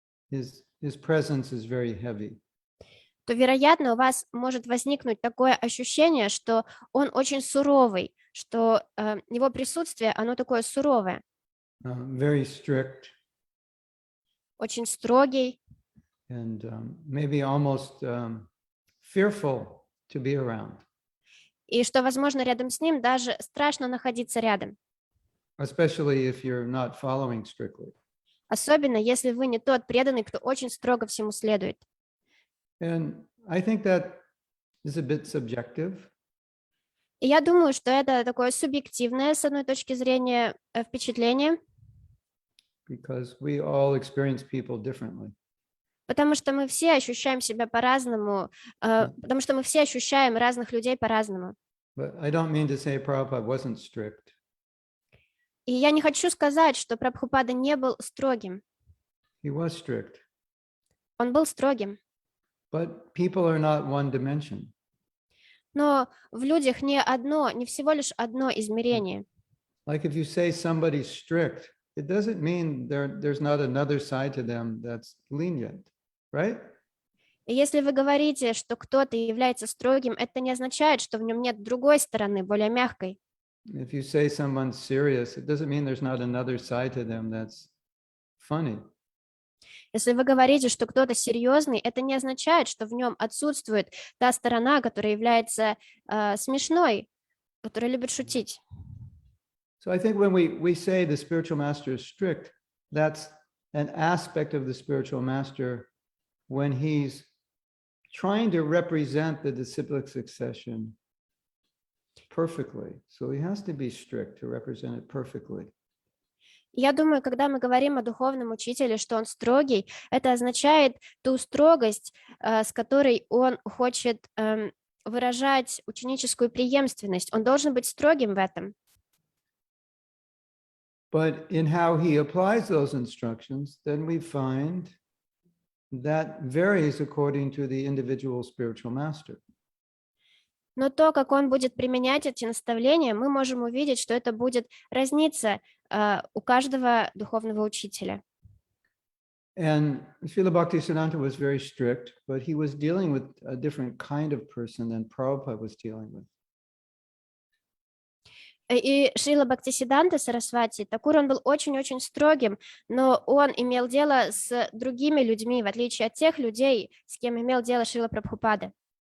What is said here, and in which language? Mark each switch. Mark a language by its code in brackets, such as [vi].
[en] His presence is very heavy. [ru] то, вероятно, у вас может возникнуть такое ощущение, что он очень суровый, что его присутствие, оно такое суровое, [en] Very strict, [ru] очень строгий, [en] and maybe almost fearful to be around, [ru] и что, возможно, рядом с ним даже страшно находиться рядом, [en] especially if you're not following strictly. [ru] особенно если вы не тот преданный, кто очень строго всему следует. [en] And I think that is a bit subjective. [ru] И я думаю, что это такое субъективное, с одной точки зрения, впечатление, [en] Because we all experience people differently. [ru] потому что мы все ощущаем себя по-разному, потому что мы все ощущаем разных людей по-разному. [en] But I don't mean to say Prabhupada wasn't strict. [ru] И я не хочу сказать, что Прабхупада не был строгим. [en] He was strict. [ru] Он был строгим. [en] But people are not one dimension. [ru] Но в людях не всего лишь одно измерение. [en] Like if you say somebody's strict, it doesn't mean there's not another side to them that's lenient, right? [ru] И если вы говорите, что кто-то является строгим, это не означает, что в нем нет другой стороны, более мягкой. [en] If you say someone's serious, it doesn't mean there's not another side to them that's funny. [ru] Если вы говорите, что кто-то серьезный, это не означает, что в нем отсутствует та сторона, которая является смешной, которая любит шутить. [en] So I think when we say the spiritual master is strict, that's an aspect of the spiritual master when he's trying to represent the disciplic succession perfectly. So he has to be strict to represent it perfectly. [ru] Я думаю, когда мы говорим о духовном учителе, что он строгий, это означает ту строгость, с которой он хочет выражать ученическую преемственность. Он должен быть строгим в этом. [en] But in how he applies those instructions, then we find that varies according to the individual spiritual master. [ru] Но то, как он будет применять эти наставления, мы можем увидеть, что это будет разниться у каждого духовного учителя. [en] And Srila Bhaktisiddhanta was very strict, but he was dealing with a different kind of person than Prabhupada was dealing with. [ru] И Шрила Бхактисиддханта Сарасвати Такур, он был очень-очень строгим, но он имел дело с другими людьми, в отличие от тех людей, с кем имел дело Шрила Прабхупада.